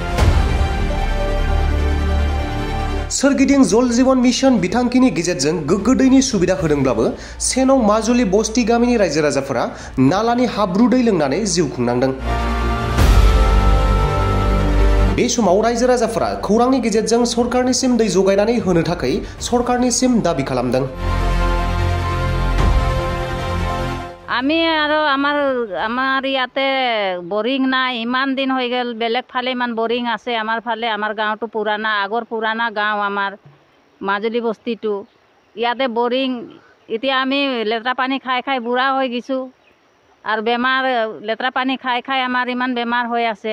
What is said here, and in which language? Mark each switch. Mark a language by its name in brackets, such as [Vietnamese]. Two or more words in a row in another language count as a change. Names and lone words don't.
[Bodo] सोरगिदिं जल जीवन मिशन बिथांखिनि गेजेरजों गोग्गो दैनि सुबिदा होदोंब्लाबो 6 नं মাজুলী बस्ति गामिनि रायजो राजाफोरा नालानि हाब्रु दै लोंनानै जिउ खुंनांदों। बे समाव रायजो राजाफोरा खौरांनि गेजेरजों सरकारनिसिम दै जगायनानै होनो थाखाय सरकारनिसिम दाबि खालामदों। [Assamese] আমি আৰু আমাৰ ইয়াতে বৰিং নাই, ইমান দিন হৈ গ'ল। বেলেগ ফালে ইমান বৰিং আছে, আমাৰ ফালে আমাৰ গাঁৱটো পুৰাণা, আগৰ পুৰাণা গাঁও আমাৰ মাজুলী বস্তিটো। ইয়াতে বৰিং, এতিয়া আমি লেতেৰা পানী খাই খাই বুঢ়া হৈ গৈছোঁ আৰু বেমাৰ লেতেৰা পানী খাই খাই আমাৰ ইমান বেমাৰ হৈ আছে।